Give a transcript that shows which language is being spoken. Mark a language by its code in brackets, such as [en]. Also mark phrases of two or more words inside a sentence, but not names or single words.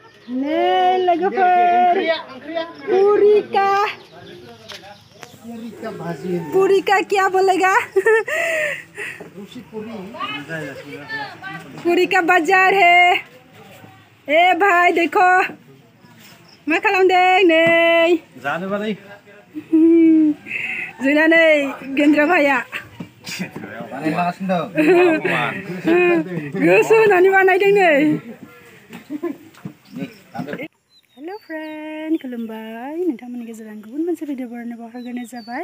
[brx] Nih logofer [hi] पूरी का क्या बोलेगा? पूरी का बाजार है। ए भाई देखो [brx] मा खालामदों नै जानो बालाय जोंना नै गेन्द्रा भाइया गोसो होनानै बानायदों नै। हेलो फ्रेंड खुलुमबाय नोंथांमोननि गेजेराव गुबुन मोनसे भिडिअ बरायनो हगारनाय जाबाय।